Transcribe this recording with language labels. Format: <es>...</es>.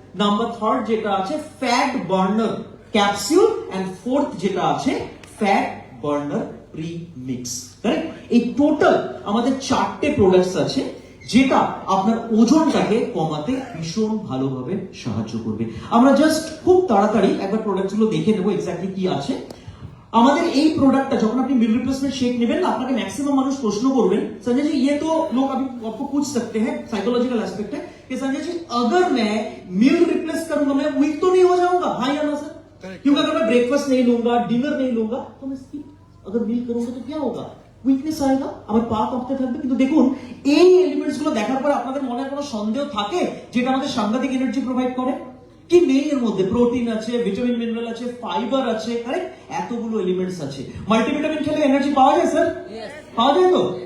<bn>Number 3 যেটা আছে fat burner capsule, and 4th যেটা আছে fat burner pre mix. Correct? এই টোটাল আমাদের 4টে প্রোডাক্টস আছে যেটা আপনার ওজনটাকে কমাতে ভীষণ ভালোভাবে সাহায্য করবে। আমরা জাস্ট খুব তাড়াতাড়ি একবার প্রোডাক্টস গুলো দেখে নেবো এক্স্যাক্টলি কি আছে। আমাদের এই প্রোডাক্টটা যখন আপনি মিল রিপ্লেসমেंट शेक নেবেন না, আপনাকে ম্যাক্সিমাম মানুষ প্রশ্ন করবেন,</bn> <hi>संजय जी ये तो लोग अभी आपको पूछ सकते हैं, साइकोलॉजिकल एस्पेक्ट है कि संजय जी अगर मैं मील रिप्लेस करूंगा मैं वीक तो नहीं हो जाऊंगा? हाँ या ना सर? क्योंकि अगर मैं ब्रेकफास्ट नहीं लूंगा, डिनर नहीं लूंगा, तो मैं स्किप अगर मील करूंगा तो क्या होगा?</hi> <bn>উইকনেস আয়েগা, আমার পা কাঁপতে থাকবে। কিন্তু দেখুন এই এলিমেন্টস গুলো দেখার পর আপনাদের মনে কোনো সন্দেহ থাকে যেটা আমাদের সাংঘাতিক এনার্জি প্রোভাইড করে কি নেই? এর মধ্যে প্রোটিন আছে, ভিটামিন মিনারেল আছে, ফাইবার আছে, কারেক্ট? এতগুলো এলিমেন্টস আছে। মাল্টিভিটামিন খেলে এনার্জি পাওয়া যায় স্যার? পাওয়া যায় তো?</bn>